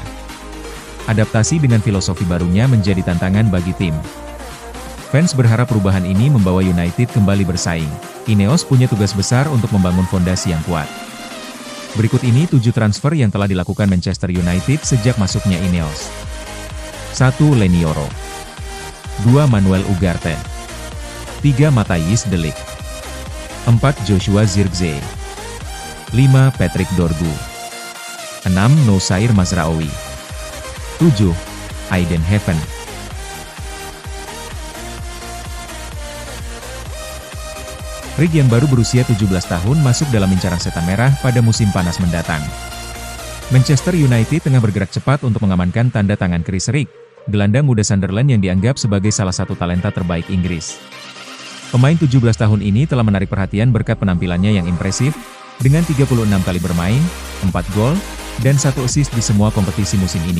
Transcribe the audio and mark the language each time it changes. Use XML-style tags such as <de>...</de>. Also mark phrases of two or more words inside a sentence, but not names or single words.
<id>Adaptasi dengan filosofi barunya menjadi tantangan bagi tim. Fans berharap perubahan ini membawa United kembali bersaing. Ineos punya tugas besar untuk membangun fondasi yang kuat. Berikut ini 7 transfer yang telah dilakukan Manchester United sejak masuknya Ineos. 1. Lenioro. 2. Manuel Ugarte. 3. Matthijs de Ligt. 4. Joshua Zirkzee. 5. Patrick Dorgu. 6. Noussair Mazraoui. 7. Aiden Heaven. Rick yang baru berusia 17 tahun masuk dalam incaran setan merah pada musim panas mendatang. Manchester United tengah bergerak cepat untuk mengamankan tanda tangan Chris Rick, gelandang muda Sunderland yang dianggap sebagai salah satu talenta terbaik Inggris. Pemain 17 tahun ini telah menarik perhatian berkat penampilannya yang impresif, dengan 36 kali bermain, 4 gol, dan 1 assist di semua kompetisi musim ini.</id>